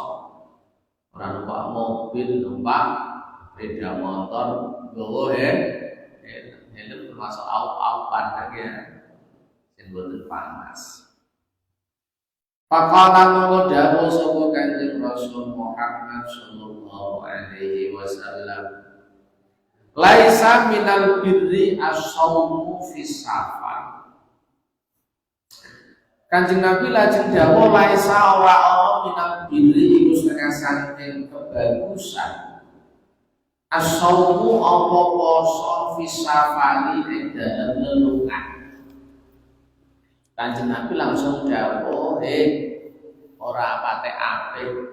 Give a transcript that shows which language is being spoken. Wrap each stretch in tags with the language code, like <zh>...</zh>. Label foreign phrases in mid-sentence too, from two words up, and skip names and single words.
<jv>Ora numpak mobil, numpak sepeda motor, nggawa helm termasuk au-aupan ya. Sing boten panas. Faqala monggo dawuh sapa Kanjeng Rasul Muhammad</jv> <ar>صلى الله عليه وسلم. ليس من البر الصوم في السفر.</ar> <jv>Kanjeng Nabi lajeng dawuh laisa ora ana</jv> <ar>من البر</ar> <jv>iku setengah saking kebagusan. As-shaumu apa poso</jv> <ar>في السفر</ar> <jv>ing dalem lelungan. Kanjeng Nabi langsung dawuh, ora pate apik.</jv>